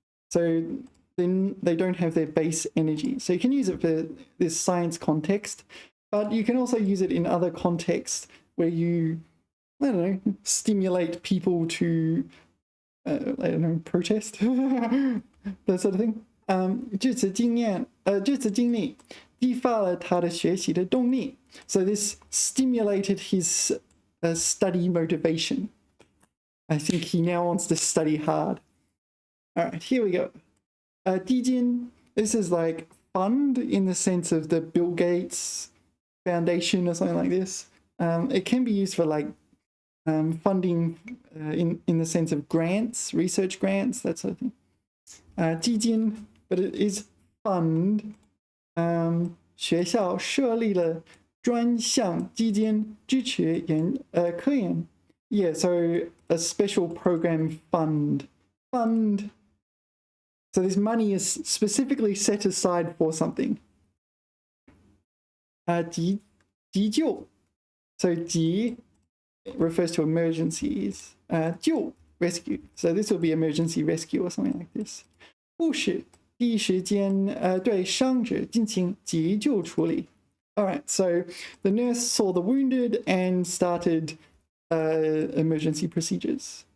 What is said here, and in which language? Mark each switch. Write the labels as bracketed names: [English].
[English] So then they don't have their base energy. So you can use it for this science context, but you can also use it in other contexts where you, I don't know, stimulate people to, I don't know, protest, that sort of thing. [Chinese] 这次经历激发了他的学习的动力. [English] So this stimulated his study motivation. I think he now wants to study hard. All right, here we go. 基金, this is like fund in the sense of the Bill Gates Foundation or something like this. It can be used for like funding in the sense of grants, research grants, that sort of thing. 基金, but it is fund. [Chinese] 学校设立了专项基金支持科研. [English] Yeah, so a special program fund. So this money is specifically set aside for something. [Chinese] 急救. [English] So 急 refers to emergencies. 救 rescue. So this will be emergency rescue or something like this. [Chinese] 护士第一时间对伤者进行急救处理. [English] All right, so the nurse saw the wounded and started emergency procedures.